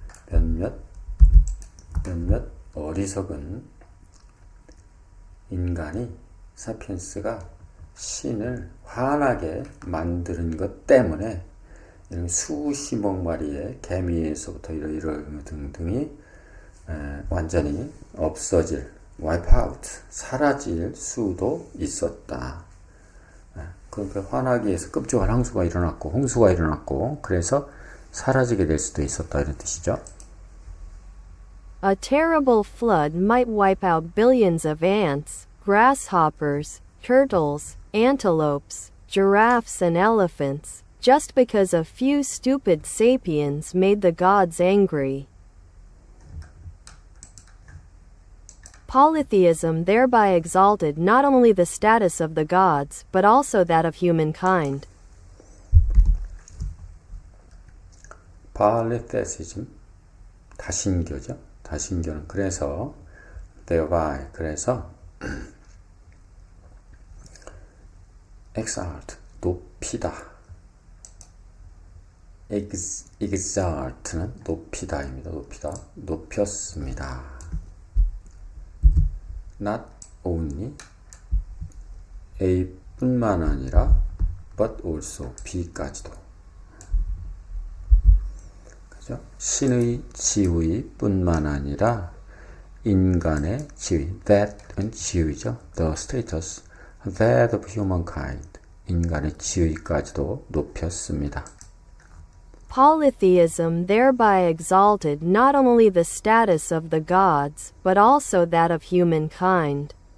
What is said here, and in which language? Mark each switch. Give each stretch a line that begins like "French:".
Korean: 몇몇 어리석은 인간이, 사피엔스가 신을 환하게 만드는 것 때문에 이런 수십억 마리의 개미에서부터 이런 등등이 완전히 없어질, wipe out, 사라질 수도 있었다. 그러니까 환하기 위해서 끔찍한 홍수가 일어났고 그래서 사라지게 될 수도 있었다 이런 뜻이죠.
English: A terrible flood might wipe out billions of ants, grasshoppers, turtles, antelopes, giraffes and elephants, just because a few stupid sapiens made the gods angry. Polytheism thereby exalted not only the status of the gods, but also that of humankind.
Korean: Polytheism, 다신교죠. 다신교는 그래서 thereby, 그래서 exalt, 높이다. exalt는 높이다입니다. 높였습니다.
English: not only
Korean: A뿐만 아니라
English: but also
Korean: B까지도. 그죠? 신의 지위뿐만 아니라 인간의 지위, that은 지위죠.
English: The status, that of humankind,
Korean: 인간의 지위까지도 높였습니다.
English: Polytheism thereby exalted not only the status of the gods, but also that of humankind.